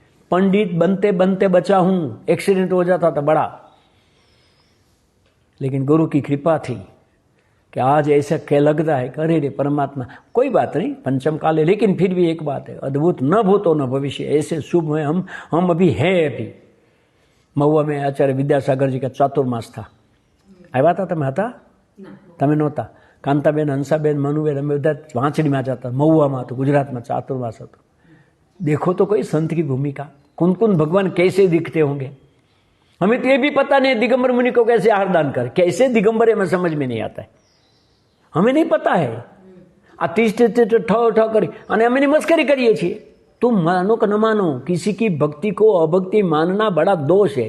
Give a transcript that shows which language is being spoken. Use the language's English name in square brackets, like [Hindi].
[Hindi] पंडित बनते बनते बचा हूं, एक्सीडेंट हो जाता था बड़ा, लेकिन गुरु की कृपा थी कि आज ऐसा क्या लगता है, अरे रे परमात्मा, कोई बात नहीं, पंचम काल है। लेकिन फिर भी एक बात है, अद्भुत न भूतो न भविष्य, ऐसे शुभ में हम अभी हैं। अभी महुआ में आचार्य विद्यासागर जी का चातुर्मास था, [Gujarati] આવ્યા હતા તમે? હતા તમે નહોતા? કાંતાબેન, હંસાબેન, મનુબેન, અમે બધા વાંચડીમાં જતા, મहुआમાં હતું, ગુજરાતમાં चातुर्मास હતો। [Hindi] देखो तो कोई संत की भूमिका, कौन कौन भगवान कैसे दिखते होंगे, हमें तो ये भी पता नहीं दिगंबर मुनि को कैसे आहार दान कर, कैसे दिगंबर है, हमें समझ में नहीं आता है, हमें नहीं पता है। [Gujarati] ठ કરી અને અમે મસ્કરી કરીએ છીએ। [Hindi] तुम मानो कि न मानो, किसी की भक्ति को अभक्ति मानना बड़ा दोष है।